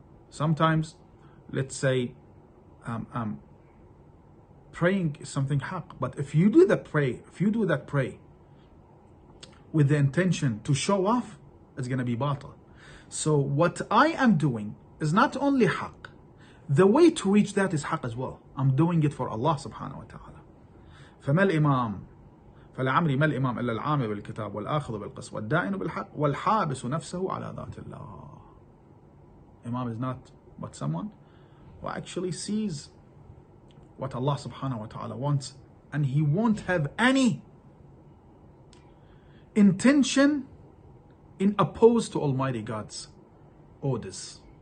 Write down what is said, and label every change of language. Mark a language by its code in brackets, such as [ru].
[en] Sometimes, let's say, praying is something haq, but if you do that pray with the intention to show off, it's going to be batil. So what I am doing is not only haq, the way to reach that is haq as well. I'm doing it for Allah subhanahu wa ta'ala. [ar] فما الإمام فلعمري ما الإمام إلا العامل بالكتاب والآخذ بالقسط والدائن بالحق والحابس نفسه على ذات الله. [en] Imam is not but someone who actually sees what Allah subhanahu wa ta'ala wants, and he won't have any intention in opposed to Almighty God's orders.